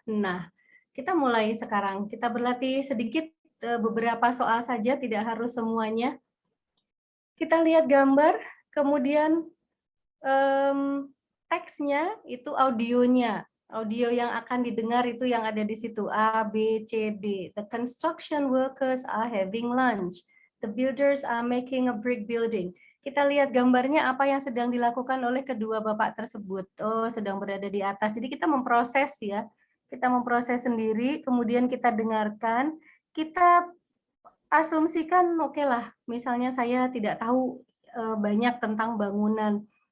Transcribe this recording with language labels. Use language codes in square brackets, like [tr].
[id] Nah, kita mulai sekarang. Kita berlatih sedikit beberapa soal saja, tidak harus semuanya. Kita lihat gambar, kemudian teksnya itu audionya. Audio yang akan didengar itu yang ada di situ A, B, C, D. [en] The construction workers are having lunch. The builders are making a brick building. [id] Kita lihat gambarnya apa yang sedang dilakukan oleh kedua bapak tersebut. Oh, sedang berada di atas. Jadi kita memproses ya. Kita memproses sendiri, kemudian kita dengarkan. Kita asumsikan, oke lah, misalnya saya tidak tahu banyak tentang bangunan.